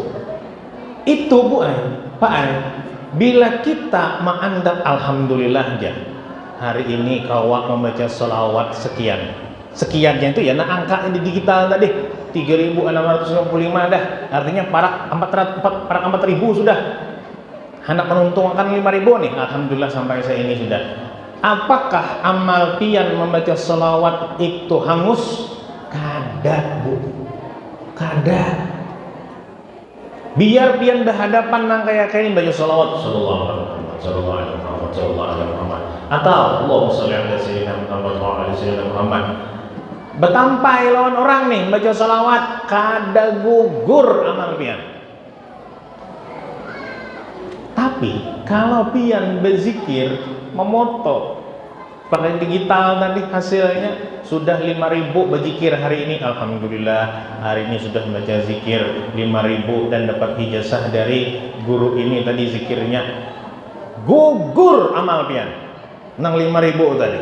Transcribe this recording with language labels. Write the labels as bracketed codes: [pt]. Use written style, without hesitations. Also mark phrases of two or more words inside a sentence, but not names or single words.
[bjn] Itu Bu Ay, Pak Ay, bila kita mengandap alhamdulillah aja hari ini kawak membaca sholawat sekiannya itu ya nah angka di digital tadi 3.655 dah, artinya parak 4.000 sudah, hendak menuntungkan 5.000 nih, alhamdulillah sampai saya ini sudah. Apakah amal pian membaca sholawat itu hangus? Kada Bu, kada. Biar pian berhadapan nang kayak ini baca sholawat [ar] صلى الله عليه محمد [bjn] atau [ar] اللهم صل على سيدنا محمد وعلى سيدنا محمد. [bjn] Betampai lawan orang nih baca sholawat kada gugur amal pian. Tapi kalau pian berzikir memoto pakai digital tadi hasilnya sudah 5.000 berzikir hari ini, alhamdulillah hari ini sudah membaca zikir 5.000 dan dapat ijazah dari guru ini tadi zikirnya gugur amal pian nang 5.000 tadi.